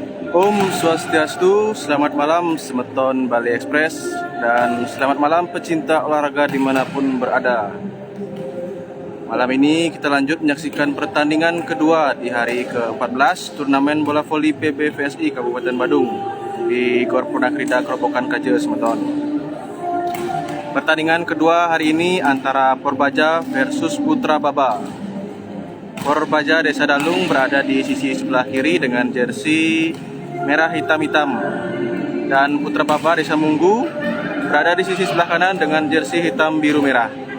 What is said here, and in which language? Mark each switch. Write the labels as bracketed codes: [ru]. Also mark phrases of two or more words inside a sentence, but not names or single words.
[ban] Om Swastiastu, [id] selamat malam Semeton Bali Express, dan selamat malam pecinta olahraga dimanapun berada. Malam ini kita lanjut menyaksikan pertandingan kedua di hari ke-14 turnamen bola voli PBVSI Kabupaten Badung di Gor Purnakrida Kerobokan Kaje Semeton. Pertandingan kedua hari ini antara Porbaja versus Putra Baba. Porbaja Desa Dalung berada di sisi sebelah kiri dengan jersey merah hitam-hitam, dan Putra Baba Desa Munggu berada di sisi sebelah kanan dengan jersey hitam biru merah.